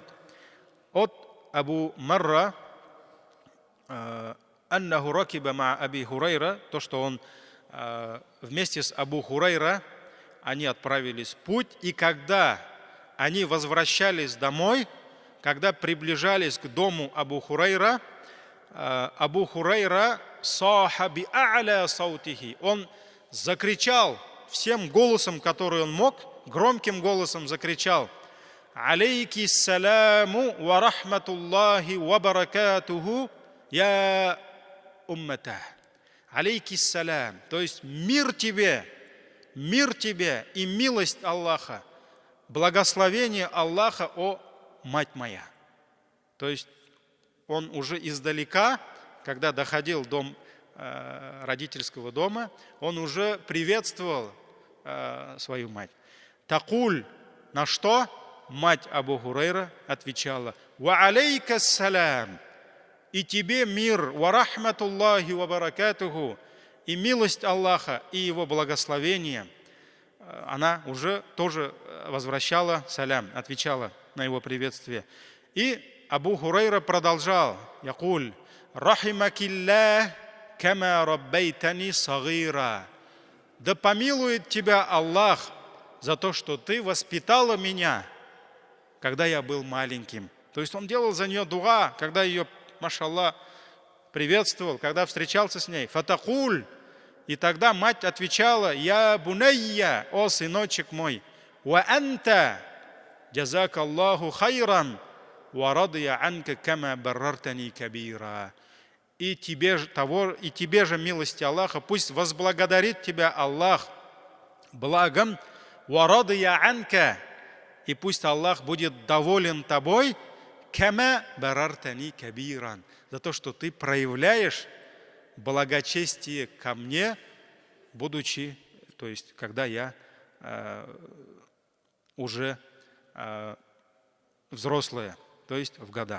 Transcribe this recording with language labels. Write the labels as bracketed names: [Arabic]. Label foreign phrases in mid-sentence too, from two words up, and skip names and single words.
[Arabic] От Абу Марра أنه ركب مع أبي هريرة, [Russian] то, что он вместе с Абу Хурайра они отправились в путь, и когда они возвращались домой, когда приближались к дому Абу Хурайра [Arabic] صاح بأعلى صوته, [Russian] он закричал всем голосом, который он мог, громким голосом закричал: [Arabic] عليك السلام ورحمة الله وبركاته يا أمتاه. عليك السلام, [Russian] то есть мир тебе и милость Аллаха, благословение Аллаха, о мать моя. То есть он уже издалека, когда доходил до родительского дома, он уже приветствовал свою мать. Такуль, на что мать Абу Хурайра отвечала: [Arabic] «وعليك السلام», [Russian] и тебе мир, [Arabic] «ورحمة الله وبركاته», [Russian] и милость Аллаха, и его благословение. Она уже тоже возвращала салям, отвечала на его приветствие. И Абу Хурайра продолжал: [Arabic] «يقول رحمك الله كما ربيتني صغيرا». [Russian] Да помилует тебя Аллах за то, что ты воспитала меня, когда я был маленьким. То есть он делал за нее дуа, когда ее, машаллах, приветствовал, когда встречался с ней. Фатакуль. И тогда мать отвечала: [Arabic] «يا بني, [Russian] о сыночек мой, [Arabic] وأنت جزاك الله خيرا ورضي عنك كما بررتني كبيرا». [Russian] И тебе же милости Аллаха, пусть возблагодарит тебя Аллах благом, [Arabic] ورضي عنك, [Russian] и пусть Аллах будет доволен тобой, [Arabic] كما بررتني كبيرا, [Russian] за то, что ты проявляешь благочестие ко мне, будучи, то есть, когда я уже взрослая, то есть в годах.